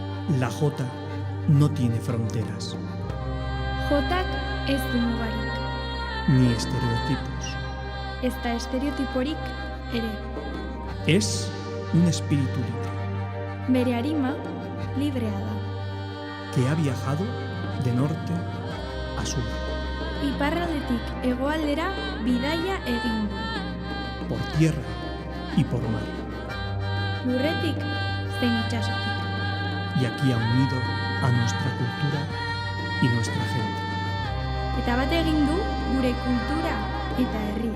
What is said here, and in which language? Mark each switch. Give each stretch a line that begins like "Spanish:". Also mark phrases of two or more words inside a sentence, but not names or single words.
Spanish: La Jota no tiene fronteras,
Basque: Jotak ez du mugarik,
Spanish: ni estereotipos.
Basque: ezta estereotiporik ere.
Spanish: Es un espíritu libre
Basque: Bere arima librea da.
Spanish: que ha viajado de norte a sur,
Basque: Iparraldetik hegoaldera bidaia egin du.
Spanish: por tierra y por mar,
Basque: Lurretik zein itsasotik.
Spanish: y aquí ha unido a nuestra cultura y nuestra gente.
Basque: Eta bat egin du gure kultura eta